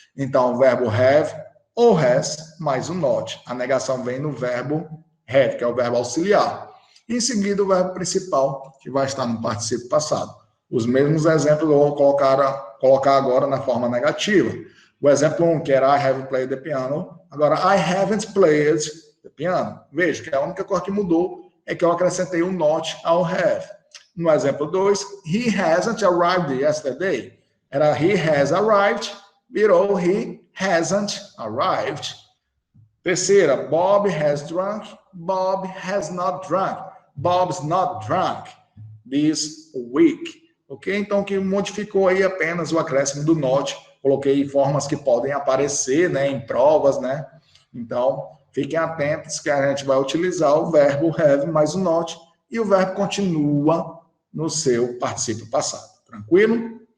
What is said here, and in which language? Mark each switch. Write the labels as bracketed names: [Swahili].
[Portuguese] Então, o verbo have ou has mais o not. A negação vem no verbo have, que é o verbo auxiliar. Em seguida, o verbo principal, que vai estar no particípio passado. Os mesmos exemplos eu vou colocar agora na forma negativa. O exemplo 1, que era [English] I have played the piano. Agora, I haven't played the piano. Veja que a única coisa que mudou é que eu acrescentei um not ao have. [Portuguese] No exemplo 2, [English] he hasn't arrived yesterday. Era he has arrived, virou he hasn't arrived. Terceira, Bob has drunk, Bob has not drunk. Bob's not drunk this week. Ok? [Portuguese] Então, o que modificou aí apenas o acréscimo do not. Coloquei formas que podem aparecer, né, em provas, né? Então, fiquem atentos que a gente vai utilizar o verbo have mais o not e o verbo continua no seu particípio passado. Tranquilo?